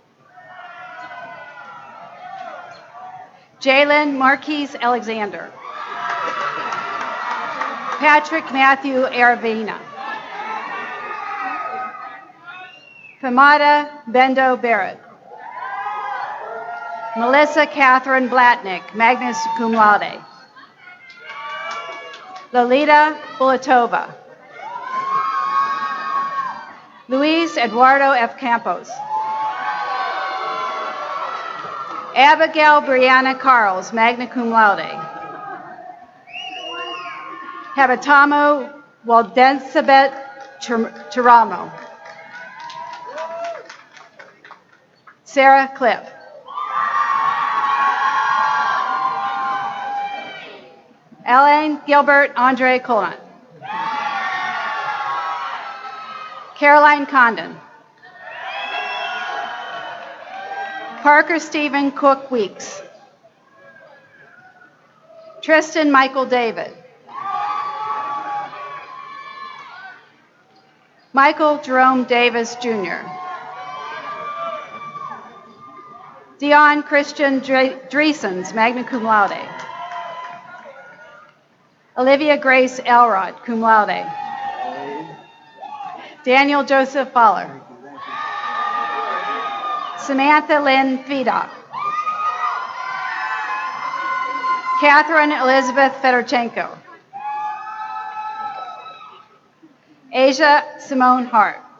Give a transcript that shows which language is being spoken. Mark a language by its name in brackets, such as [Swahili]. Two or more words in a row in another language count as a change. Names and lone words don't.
[English] Jalen Marquise Alexander. Patrick Matthew Aravina. Famada Bendo Barrett. Melissa Catherine Blatnick, [Latin] magna cum laude. [English] Lolita Bulatova. Luis Eduardo F. Campos. Abigail Brianna Carls, [Latin] magna cum laude. [English] Habitamo Waldensabet Tiramo. Sarah Cliff. Elaine Gilbert Andre Colon. Caroline Condon. Parker Stephen Cook Weeks. Tristan Michael David. Michael Jerome Davis Jr. Dion Christian Dreesens, [Latin] magna cum laude. [English] Olivia Grace Elrod, [Latin] cum laude. [English] Daniel Joseph Fowler. Samantha Lynn Fedock. Catherine Elizabeth Fedorchenko. Asia Simone Hart.